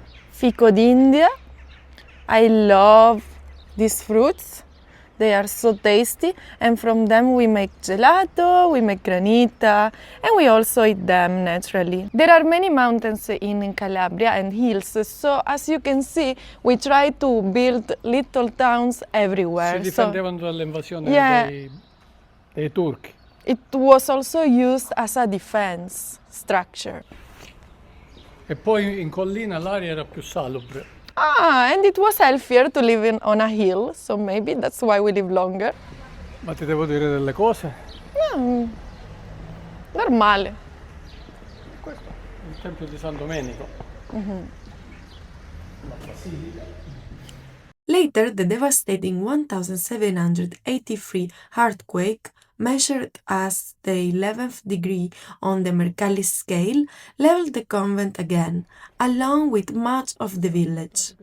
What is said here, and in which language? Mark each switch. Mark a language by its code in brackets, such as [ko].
[it] Fico d'India. [en] I love these fruits. They are so tasty, and from them we make gelato, we make granita, and we also eat them naturally. There are many mountains in Calabria and hills, so as you can see, we try to build little towns everywhere. [it] Si difendevano dall'invasione dei turchi. [en] It was also used as a defense structure. [it] E poi in collina l'aria era più salubre. [en] And it was healthier to live on a hill, so maybe that's why we live longer. [it] Ma ti devo dire delle cose? No, normale. Questo è il Tempio di San Domenico. [en] Later, the devastating 1783 earthquake, measured as the 11th degree on the Mercalli scale, leveled the convent again, along with much of the village.